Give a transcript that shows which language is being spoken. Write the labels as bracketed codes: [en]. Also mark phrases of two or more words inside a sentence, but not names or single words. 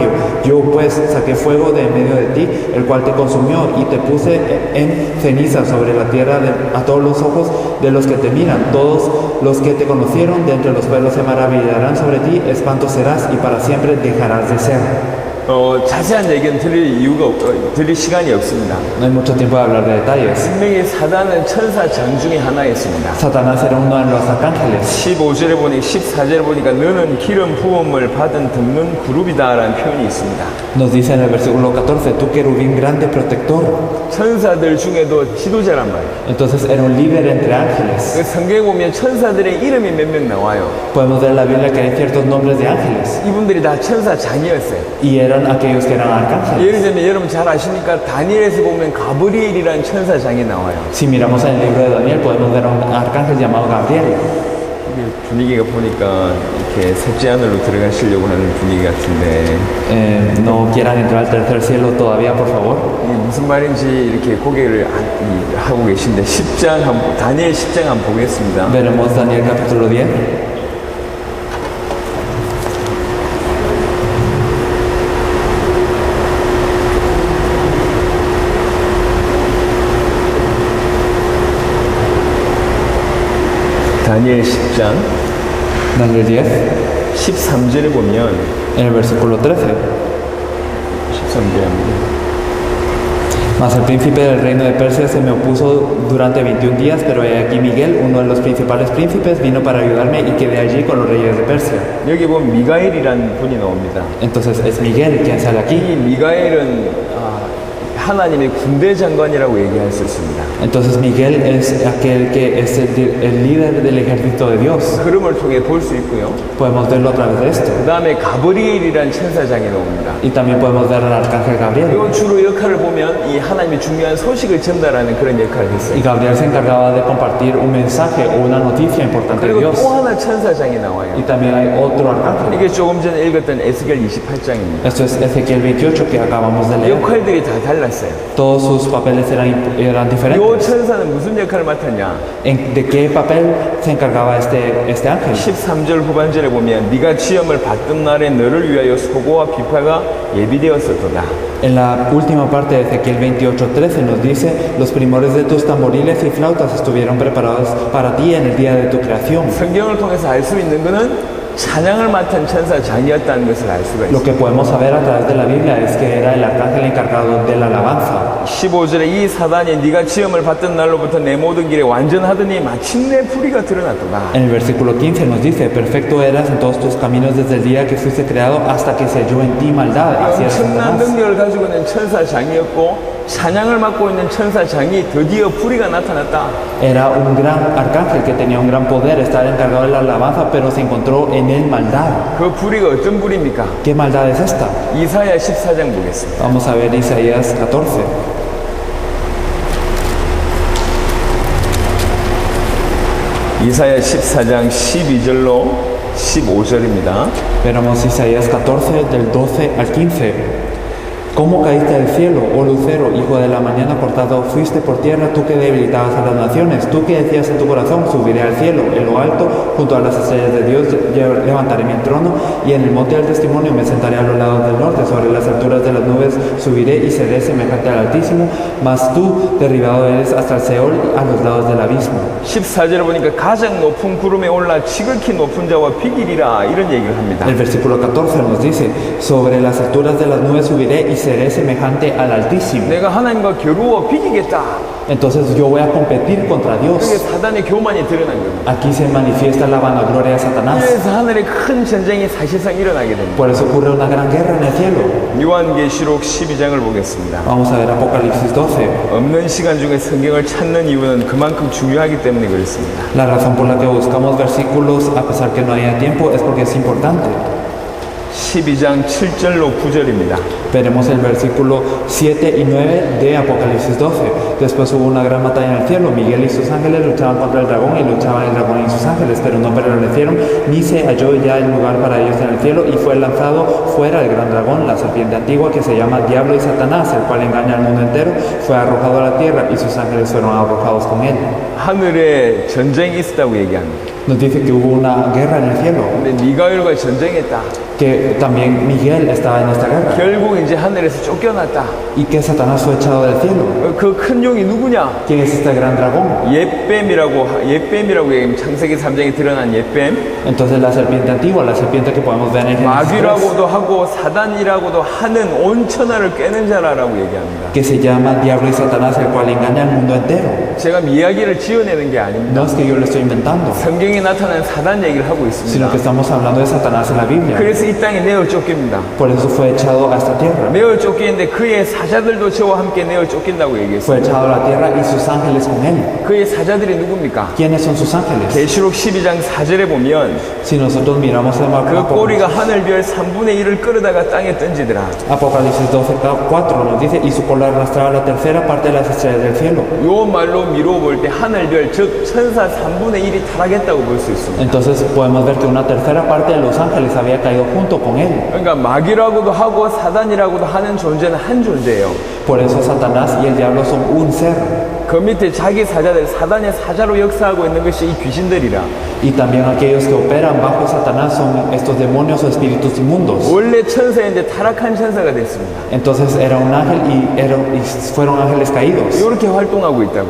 [es] Yo pues saqué fuego de en medio de ti, el cual te consumió, y te puse en ceniza sobre la tierra a todos los ojos de los que te miran. Todos los que te conocieron de entre los pueblos se maravillarán sobre ti, espanto serás y para siempre dejarás de ser. [ko] 자세한 얘기는 드릴 시간이 없습니다. [es] No hay mucho tiempo de hablar de detalles. [ko] 분명히 사단은 천사 장 중에 하나였습니다. [es] Satanás era uno de los arcángeles. [ko] 15절에 보니 14절에 보니까 너는 기름 부음을 받은 듣는 그룹이다 라는 표현이 있습니다. [es] Nos dice en el versículo 14, tú querubín grande protector. [ko] 천사들 중에도 지도자란 말이에요. [es] Entonces era un líder entre ángeles. [ko] 그 성경에 보면 천사들의 이름이 몇 명 나와요. [es] Podemos ver en la Biblia que hay ciertos nombres de ángeles. [ko] 이분들이 다 천사 장이었어요. [es] Y eran aquellos que eran arcángeles. [ko] 예를 들면 여러분 잘 아십니까? 다니엘에서 보면 가브리엘이라는 천사 장이 나와요. [es] Si miramos en el libro de Daniel, podemos ver a un arcángel llamado Gabriel. [ko] 분위기가 보니까 이렇게 셋째 하늘로 들어가시려고 하는 분위기 같은데 [es] No quieran entrar al tercer cielo todavía, por favor. [ko] 이게 무슨 말인지 이렇게 고개를 하고 계신데 다니엘 10장 한번 보겠습니다. [es] Veremos Daniel capítulo 10. [ko] 다니엘 10장 [es] Daniel 10, [ko] 13절에 보면 [es] en el versículo 13. [ko] 13절에 합니다. [es] Mas el príncipe del reino de Persia se me opuso durante 21 días, pero he aquí Miguel, uno de los principales príncipes, vino para ayudarme y quedé allí con los reyes de Persia. [ko] 여기 보면 미가엘이라는 분이 나옵니다. [es] Entonces es Miguel quien sale aquí. [ko] 이 미가엘은 하나님의 군대 장관이라고 얘기할 수 있습니다. [es] Entonces Miguel es aquel que es el líder del ejército de Dios. [ko] 흐름을 통해 볼 수 있고요. [es] Podemos verlo a través de esto. [ko] 그 다음에 가브리엘이라는 천사장이 나옵니다. [es] Y también podemos ver al arcángel Gabriel. [ko] 이건 주로 역할을 보면 이 하나님의 중요한 소식을 전달하는 그런 역할을 했어요. [es] Y Gabriel se encargaba de compartir un mensaje o una noticia importante de [ko] 그리고 [es] Dios. [ko] 또 하나 천사장이 나와요. [es] Y también hay otro arcángel. [ko] 이게 조금 전에 읽었던 에스겔 28장입니다. [es] Esto es Ezequiel 28 que acabamos de leer. [ko] 역할들이 다 달랐어요. [es] Todos sus papeles eran [ko] 이 [es] diferentes. [ko] 천사는 무슨 역할을 맡았냐? [es] ¿De qué papel se encargaba este ángel? [ko] 13절 후반절에 보면 네가 지엄을 받던 날에 너를 위하여 소고와 비파가 예비되었었도다. [es] En la última parte de Ezequiel 28:13 nos dice, los primores de tus tamboriles y flautas estuvieron preparados para ti en el día de tu creación. [ko] 성경을 통해서 알 수 있는 것은 찬양을 맡은 천사장이었다는 것을 알 수가 [es] Lo [ko] 있습니다. [es] que podemos saber a través de la Biblia es que era el arcángel encargado de la alabanza. [ko] 15절에 이 사단이 네가 지엄을 받던 날로부터 내 모든 길에 완전하더니 마침내 불의가 드러났도다. [es] En el versículo 15 nos dice, perfecto eras en todos tus caminos desde el día que fuiste creado hasta que se halló en ti maldad. Así es [ko] 엄청난 [es] Satanás. [ko] 능력을 가지고 있는 천사장이었고 찬양을 맡고 있는 천사장이 드디어 불의가 나타났다. [es] Era un gran arcángel que tenía un gran poder, estar encargado de la alabanza, pero se encontró en él maldad. [ko] 그 불의가 어떤 불입니까? [es] ¿Qué maldad es esta? [ko] 이사야 14장 보겠습니다. [es] Vamos a ver Isaías 14. [ko] 이사야 14장 12절로 15절입니다. [es] Veremos Isaías 14 del 12 al 15. ¿Cómo caíste del cielo, oh lucero, hijo de la mañana cortado? Fuiste por tierra, tú que debilitabas a las naciones, tú que decías en tu corazón, subiré al cielo, en lo alto, junto a las estrellas de Dios, levantaré mi trono, y en el monte del testimonio me sentaré a los lados del norte, sobre las alturas de las nubes subiré y seré semejante al Altísimo, mas tú derribado eres hasta el Seol, a los lados del abismo. [ko] 14절을 보니까 가장 높은 구름에 올라 지극히 높은 자와 비기리라 이런 얘기를 합니다. [es] El versículo 14 nos dice, sobre las alturas de las nubes subiré y seré semejante al Altísimo. [ko] 내가 하나님과 겨루어 비기겠다. [es] Entonces yo voy a competir contra [ko] 그게 [es] Dios. [ko] 사단의 교만이 드러난 겁니다. [es] Aquí se manifiesta la vanagloria de Satanás. [ko] 그래서 하늘에 큰 전쟁이 사실상 일어나게 됩니다. [es] Por eso ocurre una gran guerra en el cielo. [ko] 요한계시록 12장을 보겠습니다. [es] Vamos a ver Apocalipsis 12. [ko] 없는 시간 중에 성경을 찾는 이유는 그만큼 중요하기 때문에 그렇습니다. [es] La razón por la que buscamos versículos a pesar que no haya tiempo es porque es importante. [ko] 12장 7절로 9절입니다. [es] Veremos el versículo 7 y 9 de Apocalipsis 12. Después hubo una gran batalla en el cielo. Miguel y sus ángeles luchaban contra el dragón y luchaban el dragón y sus ángeles, pero no prevalecieron, ni se halló ya el lugar para ellos en el cielo, y fue lanzado fuera el gran dragón, la serpiente antigua que se llama Diablo y Satanás, el cual engaña al mundo entero, fue arrojado a la tierra y sus ángeles fueron arrojados con él. [ko] 하늘에 전쟁이 있었다고 얘기합니다. [es] Nos dice que hubo una guerra en el cielo, [ko] 근데 미가엘과 전쟁했다. [es] que también Miguel estaba en esta guerra [ko] 결국 이제 하늘에서 쫓겨났다. [es] y que Satanás fue echado del cielo. [ko] 그 큰 용이 누구냐? [es] ¿Quién es este gran dragón? [ko] 옛뱀이라고 얘기하면 창세기 3장에 드러난 옛뱀. [es] Entonces la serpiente antigua, la serpiente que podemos ver en Génesis 3, [ko] 마귀라고도 하고 사단이라고도 하는 온 천하를 꿰는 자라라고 얘기합니다. [es] que se llama Diablo y Satanás, el cual engaña al mundo entero. [ko] 제가 이야기를 지어내는 게 아닙니다. [es] No es que yo lo estoy inventando, [ko] 성경에 나타난 사단 얘기를 하고 [es] sino [ko] 있습니다. [es] que estamos hablando de Satanás en la Biblia. [ko] 그래서 이 땅에 내어 쫓깁니다. [es] Por eso fue echado a esta tierra. [ko] 내어 쫓기는데 그의 사자들도 저와 함께 내어 쫓긴다고 [es] Fue [ko] 얘기했습니다. [es] echado a la tierra y sus ángeles con él. [ko] 그의 사자들이 누굽니까? [es] ¿Quiénes son sus ángeles? [ko] 계시록 12장 4절에 보면 [es] Si nosotros miramos el [ko] 그 꼬리가 하늘별 3분의 1을 끌어다가 땅에 던지더라. [es] Apocalipsis 12:4 nos dice, y su cola arrastraba la tercera parte de las estrellas del cielo. [ko] 요 말로 미루어 볼 때 하늘별 즉 천사 3분의 1이 타락했다고 볼 수 있습니다. [es] Entonces podemos ver que una tercera parte de los ángeles había caído junto con él. [ko] 그러니까 마귀라고도 하고 사단이라고도 하는 존재는 한 존재예요. [es] Por eso Satanás y el diablo son un ser. [ko] 그 밑에 자기 사자들, 사단의 사자로 역사하고 있는 것이 이 귀신들이라. [es] Y también aquellos que operan bajo Satanás son estos demonios o espíritus inmundos. [ko] 원래 천사인데 타락한 천사가 됐습니다. [es] Entonces era un ángel y fueron ángeles caídos. [ko] 이렇게 활동하고 있다고요.